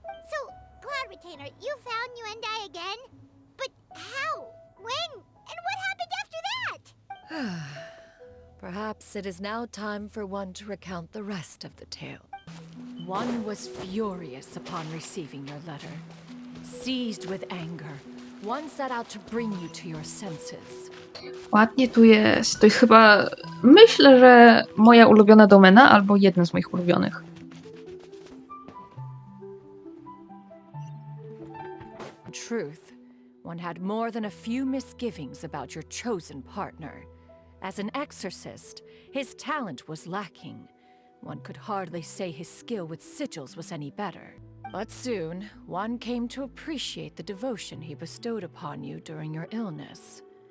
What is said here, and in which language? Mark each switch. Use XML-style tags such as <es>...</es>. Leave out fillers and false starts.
<en>So, Cloud Retainer, you found Yuendai again? But how? When? And what happened after that? Perhaps it is now time for one to recount the rest of the tale. One was furious upon receiving your letter. Seized with anger, one set out to bring you to your senses.</en> <pl>Ładnie tu jest. To jest chyba, myślę, że moja ulubiona domena, albo jedna z moich ulubionych.</pl> <en>In truth, one had more than a few misgivings about your chosen partner. As an exorcist, his talent was lacking. One could hardly say his skill with sigils was any better. But soon, one came to appreciate the devotion he bestowed upon you during your illness.</en>